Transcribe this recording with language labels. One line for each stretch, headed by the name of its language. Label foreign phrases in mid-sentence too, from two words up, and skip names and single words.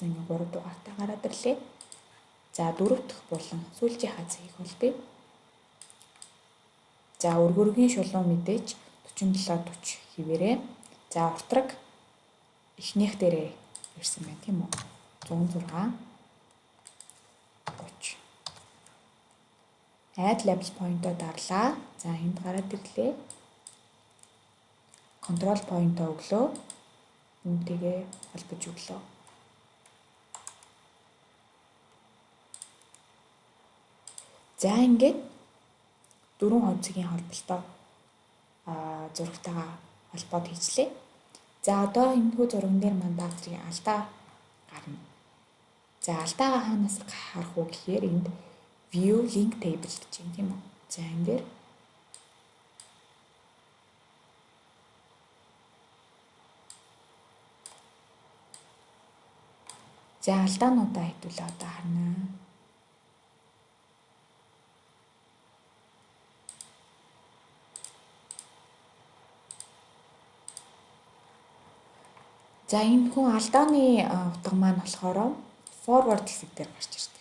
Mongolian: Ингээ 3 дугаартай гараад ирлээ. За 4 дахь булан сүүлчийнхаа цэгийг холбоё. За өргөргийн шулуун мэдээж 47-40 хэвээрээ. За уртраг эхнийх дээрээ ирсэн байна тийм үү? 106 30.
English: Add label point-о
Mongolian: дарлаа. За энд гараад ирлээ.
English: Control point-о
Mongolian: өглөө. Үнтэйгээ холбож өглөө. За ингээд дөрвөн хонцгийн холболтоо зурагтайгаа холбоод хийчлээ. За одоо энэхүү зурган дээр маань баазрын алдаа гарна. За алдаагаа хаанаас харах вэ гэхээр энд
English: view link table
Mongolian: гэж юм тийм үү. За энэ дээр за алдаануудаа хэдүүлээ одоо харна. За энэ хүн алдааны утга маань болохоор forward хэсэг дээр гарч ирдэг.